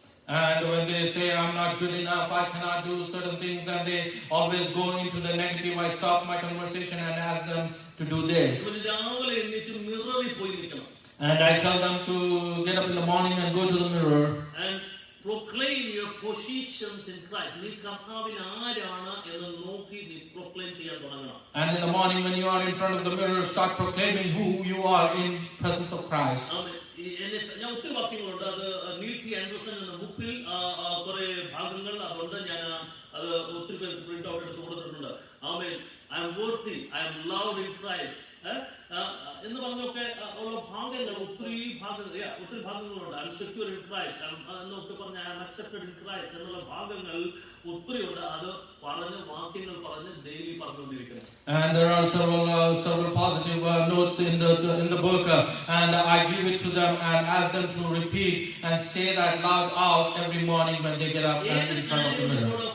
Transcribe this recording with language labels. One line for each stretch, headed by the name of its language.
English: And when they say I'm not good enough, I cannot do certain things, and they always go into the negative, I stop my conversation and ask them to do this.
Malayalam: രാവിലെ എണീച്ച് മിററിൽ പോയി നിൽക്കണം.
English: And I tell them to get up in the morning and go to the mirror. And proclaim your positions in Christ.
Malayalam: നീ കർത്താവിൽ ആരാണ് എന്ന് നോക്കി നീ proclaim ചെയ്യാൻ തുടങ്ങണം.
English: And in the morning when you are in front of the mirror, start proclaiming who you are in presence of Christ.
Malayalam: ഞാൻ ഒത്തിരി വാക്യങ്ങളുണ്ട്. അത് നീൽസി ആൻഡർസൺ എന്ന ബുക്കിൽ കുറെ ഭാഗങ്ങൾ അതുകൊണ്ട് ഞാൻ അത് ഒത്തിരി പേർക്ക് പ്രിന്റ് ഔട്ട് എടുത്ത് കൊടുത്തിട്ടുണ്ട്. ആമേൻ.
English: I am worthy, I am loved in Christ.
Malayalam: എന്ന് പറഞ്ഞൊക്കെ ഉള്ള ഭാഗങ്ങൾ ഒത്തിരി ഭാഗങ്ങളുണ്ട്.
English: I am secure in Christ
Malayalam: എന്നൊക്കെ പറഞ്ഞ
English: I am accepted in Christ
Malayalam: എന്നുള്ള ഭാഗങ്ങൾ ഒത്തിരി ഉണ്ട്. അത് പറഞ്ഞ് വാക്യങ്ങൾ പറഞ്ഞ് daily പറഞ്ഞുകൊണ്ടിരിക്കണം.
English: And there are several positive notes in the book, and I give it to them and ask them to repeat and say that loud out every morning when they get up and in front of the mirror.